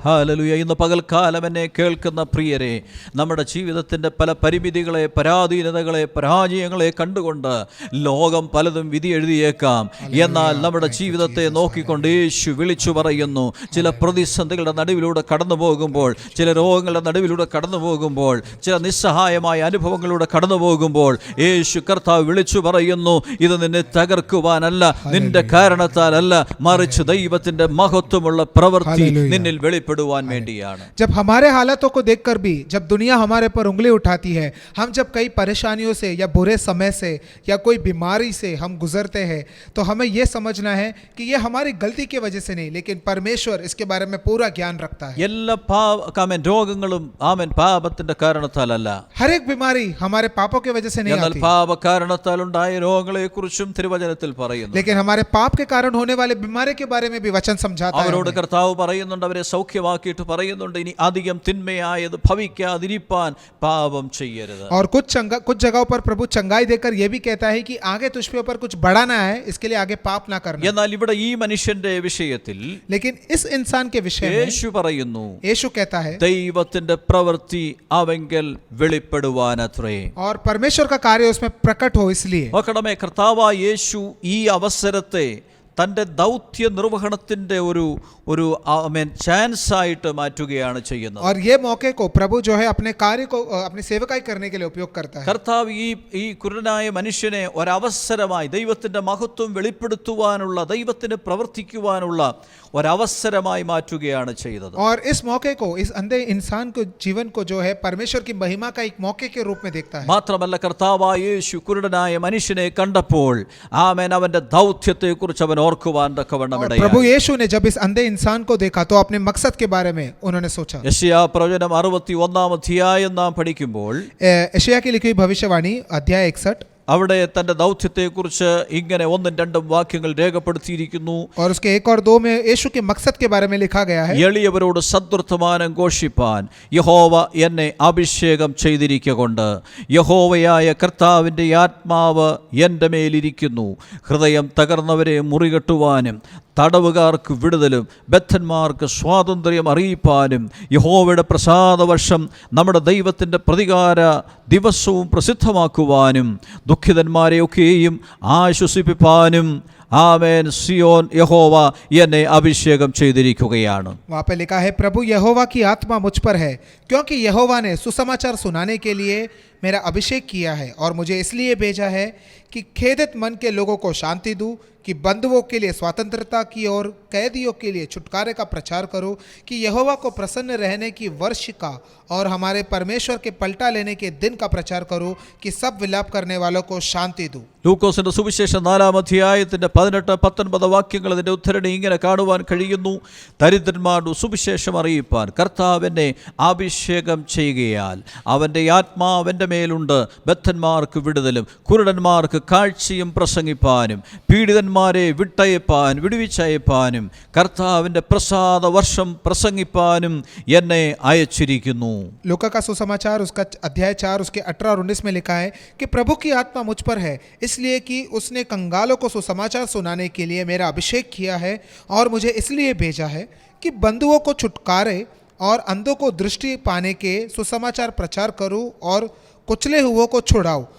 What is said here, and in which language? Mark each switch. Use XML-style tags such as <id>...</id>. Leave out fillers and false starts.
<ml>Hallelujah. ഇന്ന് പകൽക്കാലം എന്നെ കേൾക്കുന്ന പ്രിയരെ, നമ്മുടെ ജീവിതത്തിന്റെ പല പരിമിതികളെ, പരാധീനതകളെ, പരാജയങ്ങളെ കണ്ടുകൊണ്ട് ലോകം പലതും വിധി എഴുതിയേക്കാം. എന്നാൽ നമ്മുടെ ജീവിതത്തെ നോക്കിക്കൊണ്ട് യേശു വിളിച്ചു പറയുന്നു, ചില പ്രതിസന്ധികളുടെ നടുവിലൂടെ കടന്നു പോകുമ്പോൾ, ചില രോഗങ്ങളുടെ നടുവിലൂടെ കടന്നു പോകുമ്പോൾ, ചില നിസ്സഹായമായ അനുഭവങ്ങളിലൂടെ കടന്നു പോകുമ്പോൾ യേശു കർത്താവ് വിളിച്ചു പറയുന്നു, ഇത് നിന്നെ തകർക്കുവാനല്ല, നിന്റെ കാരണത്താലല്ല, മറിച്ച് ദൈവത്തിന്റെ മഹത്വമുള്ള പ്രവൃത്തി നിന്നിൽ വെളിപ്പെടുവാൻ വേണ്ടിയാണ്.</ml> <hi>जब हमारे हालातों को देखकर भी, जब दुनिया हमारे पर उंगली उठाती है, हम जब कई परेशानियों से या बुरे समय से या कोई बीमारी से हम गुजरते हैं, तो हमें यह समझना है कि यह हमारी गलती की वजह से नहीं, लेकिन परमेश्वर इसके बारे में पूरा ज्ञान रखता है.</hi> <ml>എല്ലാ രോഗങ്ങളും ആമേൻ പാപത്തിന്റെ കാരണത്താലല്ല.</ml> <hi>हर एक बीमारी हमारे पापों की वजह से नहीं</hi> <ml>എന്നാൽ</ml> <hi>आती,</hi> <ml>പാപ കാരണത്താൽ ഉണ്ടായ രോഗങ്ങളെ കുറിച്ചും തിരുവചനത്തിൽ പറയുന്നു.</ml> <hi>लेकिन हमारे पाप के कारण होने वाले बीमारी के बारे में भी वचन समझाता है.</hi> <ml>അവരോട് കർത്താവ് പറയുന്നുണ്ട്, അവരെ സൗഖ്യമാക്കിയിട്ട് പറയുന്നുണ്ട്, ഇനി അധികം തിന്മയായത് ഭവിക്കാതിരിപ്പാൻ പാപം ചെയ്യരുത്.</ml> <hi>और कुछ जगहों पर प्रभु चंगाई देकर यह भी कहता है कि आगे तुझ पे ऊपर कुछ बढ़ाना है, इसके लिए आगे पाप ना करना.</hi> <ml>എന്നാൽ ഇവിടെ ഈ മനുഷ്യന്റെ വിഷയത്തിൽ</ml> <hi>लेकिन इस इंसान के विषय में</hi> <ml>യേശു പറയുന്നു,</ml> <hi>यीशु कहता है</hi> <ml>ദൈവത്തിന്റെ പ്രവൃത്തി അവങ്കൽ വെളിപ്പെടുവാനത്രേ.</ml> <hi>और परमेश्वर का कार्य उसमें प्रकट हो इसलिए.</hi> <ml>നോക്കണമേ, കർത്താവായ യേശു ഈ അവസരത്തെ തൻ്റെ ദൗത്യ നിർവഹണത്തിൻ്റെ ഒരു ചാൻസ് ആയിട്ട് മാറ്റുകയാണ് ചെയ്യുന്നത്.</ml> <hi>और ये मौके को प्रभु जो है अपने कार्य को अपनी सेवकाई करने के लिए उपयोग करता है.</hi> <ml>കർത്താവ് ഈ കുരുടനായ മനുഷ്യനെ ഒരവസരമായി ദൈവത്തിൻ്റെ മഹത്വം വെളിപ്പെടുത്തുവാനുള്ള, ദൈവത്തിന് പ്രവർത്തിക്കുവാനുള്ള ഒരവസരമായി മാറ്റുകയാണ് ചെയ്തത്.</ml> <hi>और इस मौके को, इस अंधे इंसान को, जीवन को जो है परमेश्वर की महिमा का एक मौके के रूप में देखता है.</hi> <ml>മാത്രമല്ല കർത്താവായ യേശു കുരുടനായ മനുഷ്യനെ കണ്ടപ്പോൾ ആമേൻ അവന്റെ ദൗത്യത്തെ കുറിച്ച് അവൻ ഓർക്കുവാൻ തക്കവണ്ണം ഇടയായി.</ml> <hi>प्रभु यीशु ने जब इस अंधे इंसान को देखा तो अपने मकसद के बारे में उन्होंने सोचा.</hi> <ml>യെശയ്യാ പ്രവചനം 61-ാം അധ്യായം നാം പഠിക്കുമ്പോൾ</ml> <hi>यशायाह की लिखी हुई भविष्यवाणी अध्याय 61,</hi> <ml>അവിടെ തന്റെ ദൗത്യത്തെക്കുറിച്ച് ഇങ്ങനെ 1-2 വാക്യങ്ങൾ രേഖപ്പെടുത്തിയിരിക്കുന്നു.</ml> <hi>और उसके 1 और 2 में यीशु के मकसद के बारे में लिखा गया है.</hi> <ml>എളിയവരോട് സദ്വർത്തമാനം ഘോഷിപ്പാൻ യഹോവ എന്നെ അഭിഷേകം ചെയ്തിരിക്കൊണ്ട്, യഹോവയായ കർത്താവിൻ്റെ ആത്മാവ് എൻ്റെ മേലിരിക്കുന്നു, ഹൃദയം തകർന്നവരെ മുറികെട്ടുവാനും തടവുകാർക്ക് വിടുതലും ബദ്ധന്മാർക്ക് സ്വാതന്ത്ര്യം അറിയിപ്പാനും യഹോവയുടെ പ്രസാദവർഷം നമ്മുടെ ദൈവത്തിൻ്റെ പ്രതികാര ദിവസവും പ്രസിദ്ധമാക്കുവാനും ദുഃഖിതന്മാരെയൊക്കെയും ആശ്വസിപ്പിപ്പാനും ആമേൻ സിയോൻ യഹോവ എന്നെ അഭിഷേകം ചെയ്തിരിക്കുകയാണ്.</ml> <hi>वहाँ पे लिखा है, प्रभु यहोवा की आत्मा मुझ पर है, क्योंकि यहोवा ने सुसमाचार सुनाने के लिए मेरा अभिषेक किया है, और मुझे इसलिए भेजा है कि खेदित मन के लोगों को शांति दूं, कि बंधुओं के लिए स्वतंत्रता की और कैदियों के लिए छुटकारे का प्रचार करो, कि यहोवा को प्रसन्न रहने की वर्ष का और हमारे परमेश्वर के पलटा लेने के दिन का प्रचार करो, कि सब विलाप करने वालों को शांति दूं.</hi> <ml>ലൂക്കോസിന്റെ സുവിശേഷം 4-ാം അധ്യായത്തിന്റെ 18-19 വാക്യങ്ങൾ അതിന്റെ ഉദ്ധരണി ഇങ്ങനെ കാണുവാൻ കഴിയുന്നു. ദരിദ്രന്മാരുടെ സുവിശേഷം അറിയിപ്പാൻ കർത്താവ് എന്നെ അഭിഷേകം ചെയ്യുകയാൽ അവന്റെ ആത്മാവെന്റെ മേലുണ്ട്, ബദ്ധന്മാർക്ക് വിടുതലും കുരുടന്മാർക്ക് കാഴ്ചയും പ്രസംഗിപ്പാനും പീഡിതന്മാരെ വിടുവിച്ചയപ്പാനും കർത്താവിന്റെ പ്രസാദ വർഷം പ്രസംഗിപ്പാനും എന്നെ അയച്ചിരിക്കുന്നു.</ml> <hi>लूका का सुसमाचार उसका अध्याय 4 उसके 18 और 19 में लिखा है कि प्रभु की आत्मा मुझ पर है, इसलिए कि उसने कंगालों को सुसमाचार सुनाने के लिए मेरा अभिषेक किया है, और मुझे इसलिए भेजा है कि बंधुओं को छुटकारे और अंधों को दृष्टि पाने के सुसमाचार प्रचार करूं, और कुचले हुओं को छुड़ाऊं,</hi>